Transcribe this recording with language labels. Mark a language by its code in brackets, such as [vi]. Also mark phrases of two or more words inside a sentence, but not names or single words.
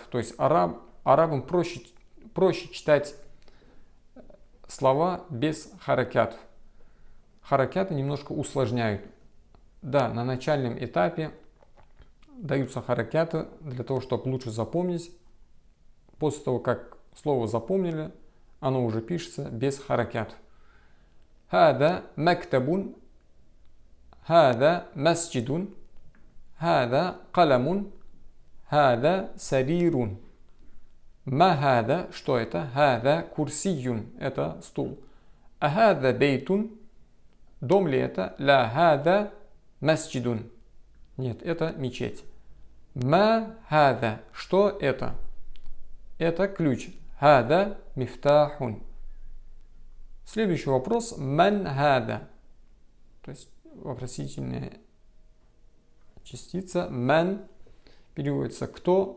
[ru] То есть арабам проще читать слова без харакятов. Харакяты немножко усложняют. Да, на начальном этапе даются харакяты для того, чтобы лучше запомнить. После того, как слово запомнили, оно уже пишется без харакятов. [ar] هذا مكتبٌ. هذا مسجدٌ. هذا قلمٌ. هذا سريرٌ. ما هذا, [ru] что это? [ar] هذا كرسيٌّ, [ru] это стул. А [ar] هذا بيتٌ, [ru] дом ли это? [ar] لا هذا مسجدٌ. [ru] Нет, это мечеть. [ar] ما هذا, [ru] что это? Это ключ. [ar] هذا مفتاحٌ. [ru] Следующий вопрос. [ar] من هذا. [ru] То есть вопросительная частица. Ман переводится кто.